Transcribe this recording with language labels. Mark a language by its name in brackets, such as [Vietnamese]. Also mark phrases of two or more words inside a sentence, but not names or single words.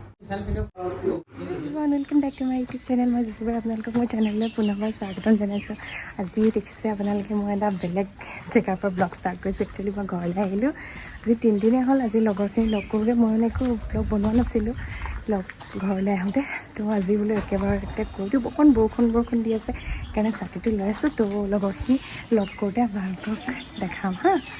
[English] welcome back to my YouTube channel [Hindi] मैं जिसबार [Assamese] আপোনালোকক মোৰ চেনেললৈ পুনৰবাৰ স্বাগতম জনাইছোঁ। আজি দেখিছে আপোনালোকে মই এটা বেলেগ জেগাৰ পৰা [English] blog start [Assamese] কৰিছোঁ। একচুৱেলি মই ঘৰলৈ আহিলোঁ আজি 3 দিনেই হ'ল। আজি লগৰখিনি লগ কৰোঁতে মই একো ব্লগ বনোৱা নাছিলোঁ ঘৰলৈ আহোঁতে, তো আজি বোলো একেবাৰতে কৰি দিওঁ। অকণ বৰষুণ দি আছে সেইকাৰণে ছাতিটো লৈ আছোঁ। তো লগৰখিনি লগ কৰোঁতে আপোনালোকক দেখাম হা।